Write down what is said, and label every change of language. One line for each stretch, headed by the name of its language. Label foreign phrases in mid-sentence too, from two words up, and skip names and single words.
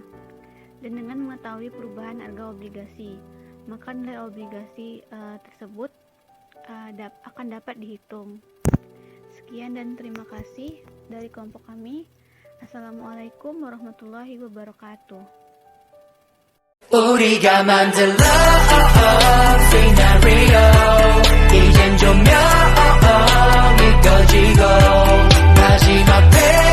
Indonesian: Dan dengan mengetahui perubahan harga obligasi, maka nilai obligasi tersebut akan dapat dihitung. Sekian dan terima kasih dari kelompok kami.
Arabic: السلام عليكم ورحمة الله وبركاته.
Korean: 우리가 만들
English: love scenario
Korean: 이젠 조명이 꺼지고 마지막